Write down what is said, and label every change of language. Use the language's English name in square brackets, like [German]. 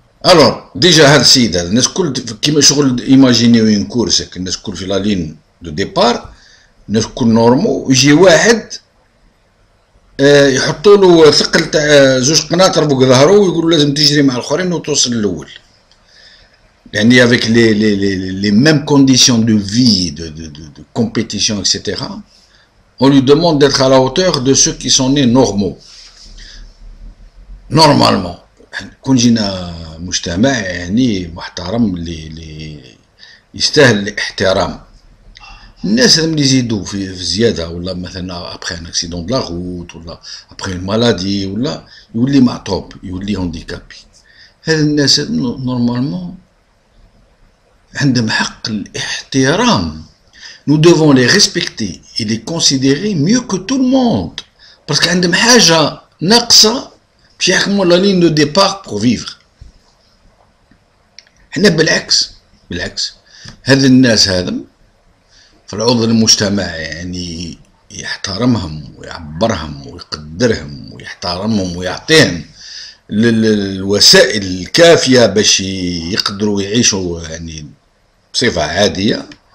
[Arabic] الوغ ديجا هاد السيد هذا الناس كل كيما شغل ايماجينيو ان كورسك، الناس كل في لا لين دو ديبار، الناس كل نورمو، ويجي واحد يحطوا له ثقل تاع زوج قناطر فوق ظهرو ويقولوا لازم تجري مع الاخرين وتوصل للاول. [French] يعني avec les mêmes conditions de vie, de compétition, etc. On lui demande d'être à la hauteur de ceux qui sont nés normaux. Normalement. [Arabic] كون جينا مجتمع يعني محترم اللي يستاهل الاحترام، الناس اللي يزيدوا في الزياده، ولا مثلا ابخي ان اكسيدون دو لا روت، ولا ابخي اون مالادي، ولا يولي معطوب، يولي هانديكابي. هاد الناس نورمالمون عندهم حق الاحترام. [French] nous devons les respecter et les considérer mieux que tout le monde parce que [Arabic] عندهم حاجه ناقصه باش يحكموا لا لين دو ديبار بور فيفر. حنا بالعكس هذا الناس هذم في العضو المجتمع يعني يحترمهم ويعبرهم ويقدرهم ويحترمهم ويعطيهم الوسائل الكافيه باش يقدروا يعيشوا يعني بصفه عاديه.